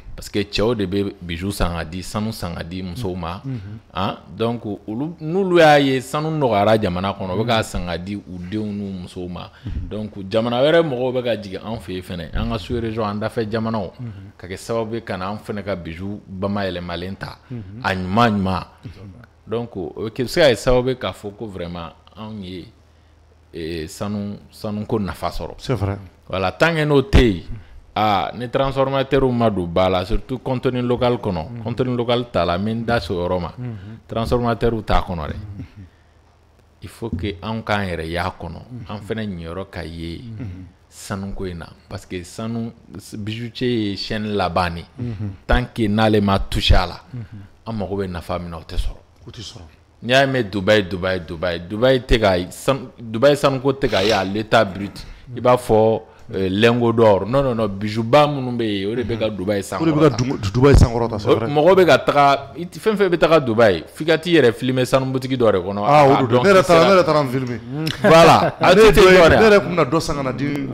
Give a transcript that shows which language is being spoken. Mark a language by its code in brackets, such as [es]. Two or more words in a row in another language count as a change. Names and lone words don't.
[fr] parce que [bm] cɛw de bɛ bijou san ka di sanu san ka di musow ma donc olu n'olu y'a ye sanu nɔgɔyara jamana kɔnɔ u bɛ k'a san ka di u denw n'u musow ma donc jamana wɛrɛ mɔgɔw bɛ ka jigin an fɛ yen fɛnɛ an ka sous-région an dafɛ jamanaw ka kɛ sababu ye ka na an fɛnɛ ka bijou bamayɛlɛmalen ta a ɲuman donc o bɛ se ka kɛ sababu ye k'a fɔ ko vraiment anw ye sanuko nafa sɔrɔ [fr] c'est vrai voilà tant que [bm] n'o tɛ yen ni transformateur ma don ba la [fr] surtout contenu local [bm] kono [fr] contenu local [bm] ta la min da so roma transformateur ta kono re [fr] il faut que [bm] an kan yɛrɛ y'a kɔnɔ an fɛnɛ ɲɛyɔrɔ ka ye sanu ko in na [fr] parce que [bm] sanu bijoutier ye chaîne laban de [fr] tant que [bm] n'ale ma touché a la an mago bɛ nafa min na o tɛ sɔrɔ n'i y'a mɛn Dubaï tɛ ka Dubaï sanuko tɛ ka ye [fr] à l'état brut [bm] i b'a fɔ [fr] lingot d'or non [bm] bijou ba minnu bɛ yen o de bɛ ka Dubaï sankɔrɔta mɔgɔ bɛ ka taga fɛn fɛn bɛ taga Dubaï f'i ka t'i yɛrɛ filmer sanu boutique dɔ de kɔnɔ ne yɛrɛ taara n filmer voilà a tɛ dɔ ne yɛrɛ tun bɛna dɔ san ka na di